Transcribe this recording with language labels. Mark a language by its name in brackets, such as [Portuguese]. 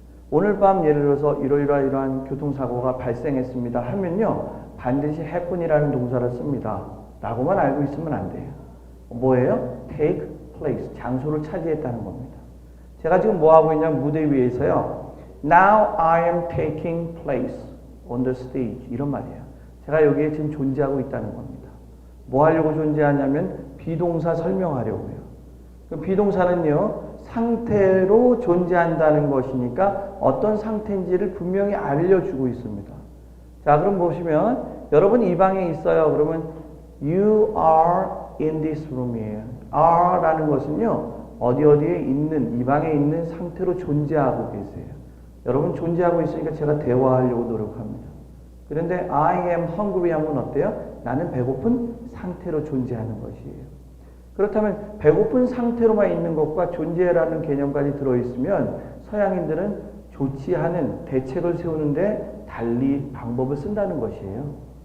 [Korean] 오늘 밤 예를 들어서 이러이러한 교통사고가 발생했습니다 하면요. 반드시 happen이라는 동사를 씁니다. 라고만 알고 있으면 안 돼요. 뭐예요? take place. 장소를 차지했다는 겁니다. 제가 지금 뭐 하고 있냐면 무대 위에서요. [English] Now I am taking place on the stage. [Korean] 이런 말이에요. 제가 여기에 지금 존재하고 있다는 겁니다. 뭐 하려고 존재하냐면 비동사 설명하려고요. 그 비동사는요. 상태로 존재한다는 것이니까 어떤 상태인지를 분명히 알려주고 있습니다. 자, 그럼 보시면 여러분 이 방에 있어요. [English] 그러면 You are in this room이에요. [Korean] are라는 것은요. 어디에 있는, 이 방에 있는 상태로 존재하고 계세요. 여러분 존재하고 있으니까 제가 대화하려고 노력합니다. 그런데 [English] I am hungry [Korean] 하면 어때요? 나는 배고픈 상태로 존재하는 것이에요. 그렇다면 배고픈 상태로만 있는 것과 존재라는 개념까지 들어있으면 서양인들은 좋지 않은 대책을 세우는데 달리 방법을 쓴다는 것이에요.